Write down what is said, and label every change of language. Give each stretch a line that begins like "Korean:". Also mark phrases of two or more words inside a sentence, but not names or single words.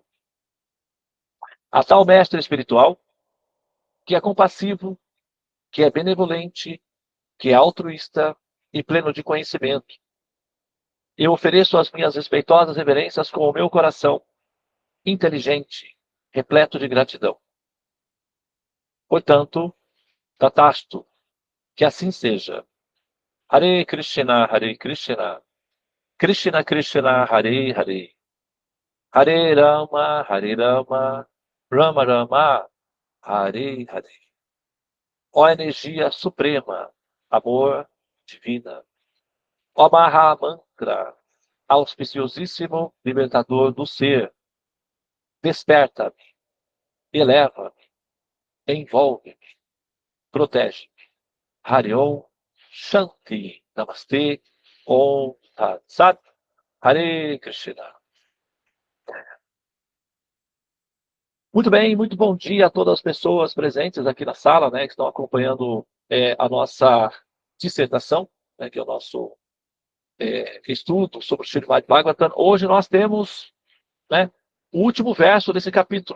Portuguese: A tal mestre espiritual, que é compassivo, que é benevolente, que é altruísta e pleno de conhecimento. Eu ofereço as minhas respeitosas reverências com o meu coração inteligente, repleto de gratidão. Portanto, Tatastu, que assim seja.
Sanskrit: हरे कृष्ण कृष्ण कृष्ण हरे हरे हरे राम राम राम हरे हरे.
Portuguese: Ó energia suprema, amor divina. Ó
Sanskrit: महा मन्त्र,
Portuguese: auspiciosíssimo libertador do ser. Desperta-me, eleva-me, envolve-me, protege-me.
Sanskrit: हरि ॐ शान्ति नमस्ते ॐ तत् सत् हरे कृष्ण.
Portuguese: Muito bem, muito bom dia a todas as pessoas presentes aqui na sala, né, que estão acompanhando a nossa dissertação, né, que é o nosso estudo sobre o Srimad Bhagavatam. Hoje nós temos, né, o último verso desse capítulo.